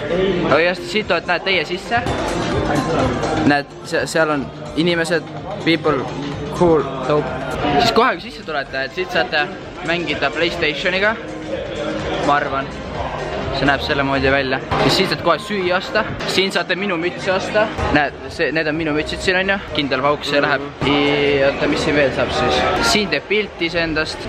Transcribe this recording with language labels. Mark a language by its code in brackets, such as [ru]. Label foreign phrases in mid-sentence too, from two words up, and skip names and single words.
[et] Aga just siit oled, näed teie sisse. Näed, seal on inimesed, [en] people, cool, dope. [et] Siis kohe kui sisse tulete, et siit saate mängida PlayStationiga. Ma arvan. See näeb selle moodi välja. Siis siin saate kohe süüa osta. Siin saate minu mütsi osta. Näed, need on minu mütsid siin on ju. Kindel pauk see läheb. Oota, mis siin veel saab siis? Siin teeb pilti iseendast.